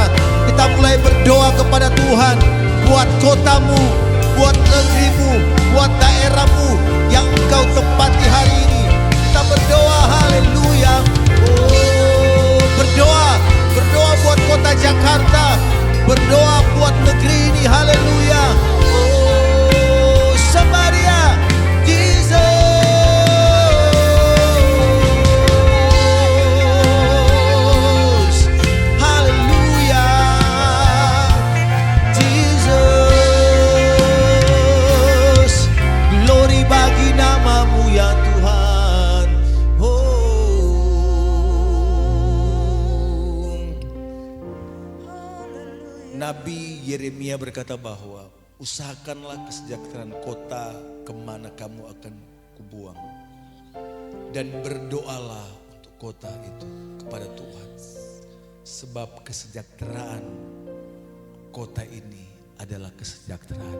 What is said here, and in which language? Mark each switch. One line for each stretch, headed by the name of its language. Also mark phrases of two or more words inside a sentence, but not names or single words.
Indonesian: Kita mulai berdoa kepada Tuhan buat kotamu, buat negerimu, buat daerahmu yang Engkau tempati hari ini. Kita berdoa, haleluya. Oh, berdoa buat kota Jakarta, berdoa buat negeri ini, haleluya. Oh, Samaria, Jesus. Haleluya. Jesus. Glory bagi nama-Mu ya Tuhan. Oh. Nabi Yeremia berkata bahwa usahakanlah kesejahteraan kota kemana kamu akan kubuang, dan berdoalah untuk kota itu kepada Tuhan, sebab kesejahteraan kota ini adalah kesejahteraan.